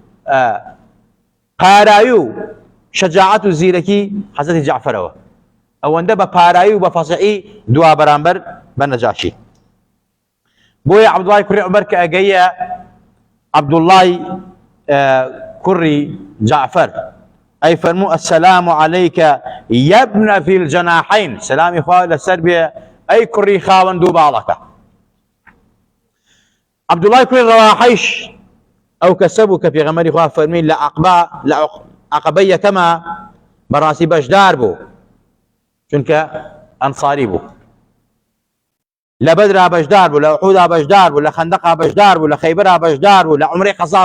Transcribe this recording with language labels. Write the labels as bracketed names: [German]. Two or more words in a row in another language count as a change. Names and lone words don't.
[Central Kurdish] پارایی و شەجاعەت و زیرەکی حەزەتی جعفەرەوە ئەوەندە بە پارایی و بە فەسەحی دوا بەرامبەر بە نەجاشی بۆیە عەبدوڵای کوڕی عومەر کە ئەگەیە عەبدوڵای کوڕی جعفەر ئەی فەرموو [Arabic] السلام عليك يا ابن في الجناحين [Central Kurdish] سلامی خوا لەسەر بێ ئەی کوڕی خاوەن دوو باڵەکە عەبدوڵای کوڕی ڕەواحەیش ئەو کەسە بوو کە پێغەمبەری خوا فەرمی لە عەقەبەی یەکەمە بەڕاستی بەشدار بوو چونکە ئەنساری بوو لە بەدرا بەشدار بوو لە ئوحودا بەشدار بوو لە خەندەقا بەشدار بوو لە خەیبەرا بەشدار بوو لە عومرەی قەزا